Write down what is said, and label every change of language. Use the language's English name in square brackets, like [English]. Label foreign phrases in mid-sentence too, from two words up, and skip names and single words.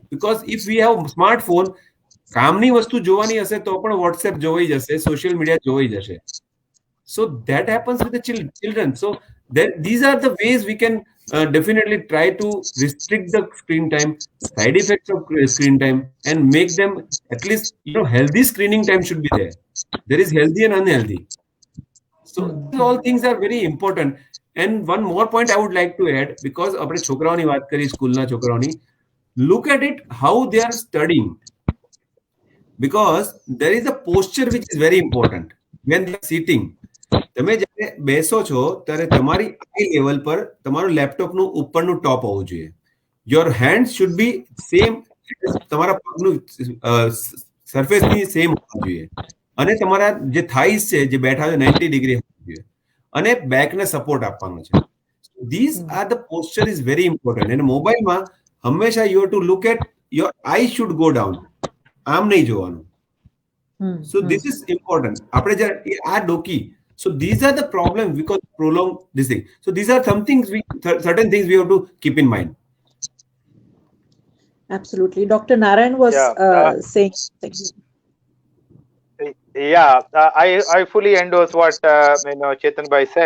[English] Because if we have smartphone, [Gujarati] કામની વસ્તુ જોવાની હશે તો પણ WhatsApp જોવાઈ જશે, [English] social media [Gujarati] જોવાઈ જશે. [English] So that happens with the children. So these are the ways we can definitely try to restrict the screen time, side effects of screen time, and make them at least, healthy screening time should be there. There is healthy and unhealthy. So all things are very important. And one more point I would like to add, because [Gujarati] આપણે છોકરાઓની વાત કરી, સ્કૂલના છોકરાઓની, [English] look at it how they are studying. Because there is a posture which is very important when they are sitting. [Gujarati] તમે જ્યારે બેસો છો ત્યારે તમારી [English] eye level [Gujarati] પર તમારું લેપટોપનું ઉપરનું ટોપ હોવું જોઈએ. [English] your hand should be same, [Gujarati] તમારા પગનું સરફેસની સેમ હોવું જોઈએ. અને તમારા જે થાઈસ છે, જે બેઠા છે, 90 ડિગ્રી હોવું જોઈએ. અને બેકને સપોર્ટ આપવાનો છે. [English] this are the posture is very important. [Gujarati] અને મોબાઈલમાં હંમેશા [English] you have to look at your eye should go down, [Gujarati] આમ નહીં જોવાનું. [English] So this is important. [Gujarati] આપણે જ્યારે આ ડોકી. [English] So these are the problems because prolonged this thing. So these are some things certain things we have to keep in mind. Absolutely. Dr. Narayan was saying something. Yeah, I fully endorse what Chetan bhai said.